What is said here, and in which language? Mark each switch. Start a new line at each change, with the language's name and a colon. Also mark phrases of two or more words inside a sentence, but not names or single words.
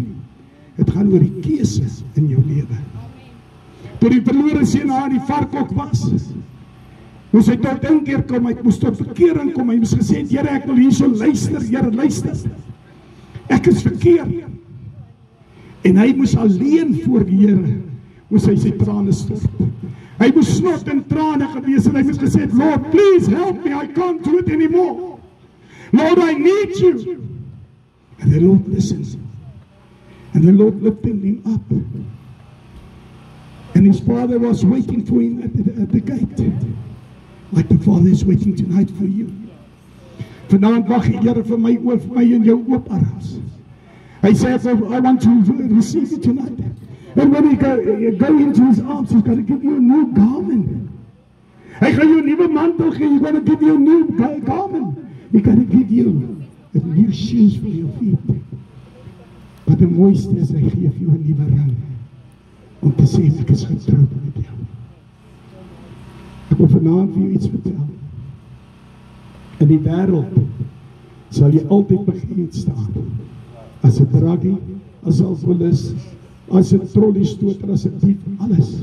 Afrikaans: Het gaan oor die keuses in jou lewe. Toe die verlore seun na die varkhok was, moes hy tot inkeer kom, hy moes tot bekering kom, hy moes gesê, Here, ek wil hierso luister, Here, luister. Ek is verkeerd. En hy moes alleen voor die Here, moes hy sy trane stop. Hy moes snot en trane gewees en hy moes gesê,
English: Lord, please help me, I can't do it anymore. Lord, I need you. And the Lord listened. And the Lord lifted him up. And his father was waiting for him at the gate. Like the Father is waiting tonight for you.
Afrikaans: Vanaand wag die Here vir my en jou oop arms. Hy sê,
English: I want to receive you tonight. And when you go into his arms, he's going to give you a new garment.
Afrikaans: Hy gaan jou 'n nuwe mantel gee,
English: he's going to give you a new garment. He's going to give you a new shoes for your feet.
Afrikaans: Maar die mooiste is, hy gee vir jou 'n nuwe ring, om te sê, ek is getroud met jou. Ek wil vanaand vir jou iets vertel. In die wêreld sal jy altyd bekend staan as 'n druggie, as 'n alkoholist, as 'n trolleystoter, as 'n dief, alles.